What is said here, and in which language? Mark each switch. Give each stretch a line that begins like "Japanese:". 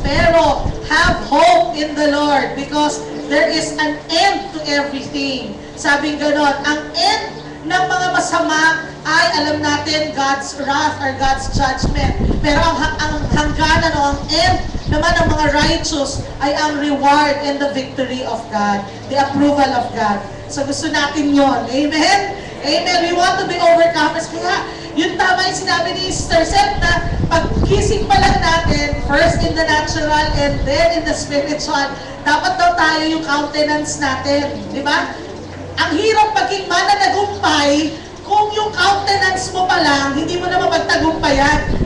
English: Pero, have hope in the Lord because there is an end to everything.
Filipino: Sabing ganon, ang end ng mga masama ay alam natin
English: God's wrath or God's judgment.
Filipino: Pero ang hangganan o ang end naman ng mga righteous ay ang
English: reward and the victory of God,
Filipino: the approval of God. So gusto natin yon. Amen? Amen.
English: We want to be overcomers.
Filipino: Kaya yun tama yung sinabi ni Sister Seth na pagkising pa lang natin,
English: first in the natural and then in the spiritual,
Filipino: dapat daw tayo yung countenance natin. Di ba? Ang hirap maging mananagumpay kung yung countenance mo pa lang, hindi mo na mapagtagumpayan.